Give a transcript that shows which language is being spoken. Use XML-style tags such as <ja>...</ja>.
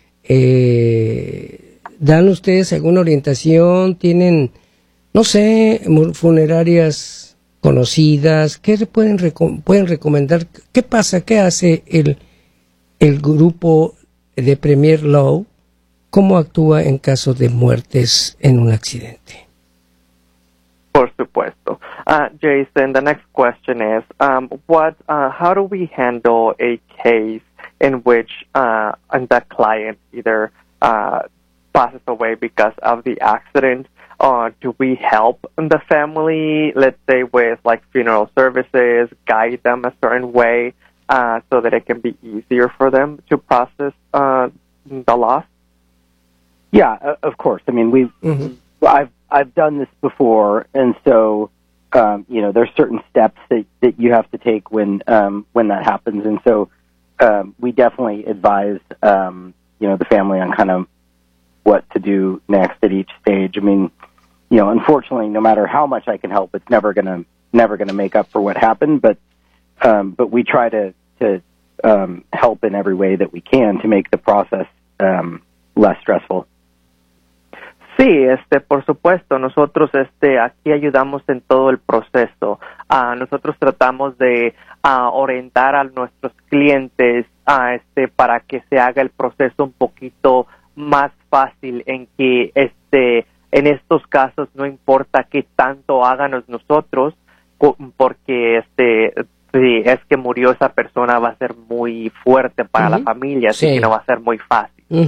<es>¿Dan ustedes alguna orientación? ¿Tienen, no sé, funerarias conocidas, ¿qué pueden recomendar? ¿Qué pasa? ¿Qué hace el grupo de Premier Law? ¿Cómo actúa en caso de muertes en un accidente? Por supuesto.</es> <en>Jason, the next question is, how do we handle a case in which the client either passes away because of the accident? Do we help the family, let's say, with like funeral services, guide them a certain way so that it can be easier for them to process the loss? Yeah, of course. I mean, I've done this before, and so you know, there's certain steps that you have to take when that happens, and so we definitely advise you know, the family on kind of what to do next at each stage. I mean, you know, unfortunately, no matter how much I can help, it's never gonna make up for what happened. But we try to help in every way that we can to make the process less stressful.</en> <es>Sí, por supuesto, nosotros aquí ayudamos en todo el proceso. Nosotros tratamos de orientar a nuestros clientes para que se haga el proceso un poquito más fácil, en que en estos casos no importa qué tanto hagan nosotros, porque si es que murió esa persona, va a ser muy fuerte para la familia, así que no va a ser muy fácil.</es>